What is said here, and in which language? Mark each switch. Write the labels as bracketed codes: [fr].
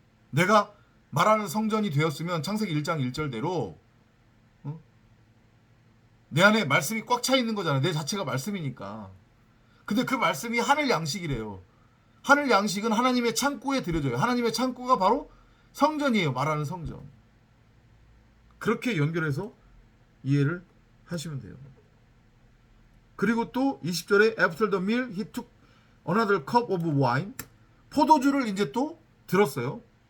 [ko] 내가 말하는 성전이 되었으면 창세기 1장 1절대로 내 안에 말씀이 꽉 차 있는 거잖아요. 내 자체가 말씀이니까. 근데 그 말씀이 하늘 양식이래요. 하늘 양식은 하나님의 창고에 들여져요. 하나님의 창고가 바로 성전이에요. 말하는 성전. 그렇게 연결해서 이해를 하시면 돼요. 그리고 또 20절에 [en] After the meal he took another cup of wine. [ko] 포도주를 이제 또 들었어요.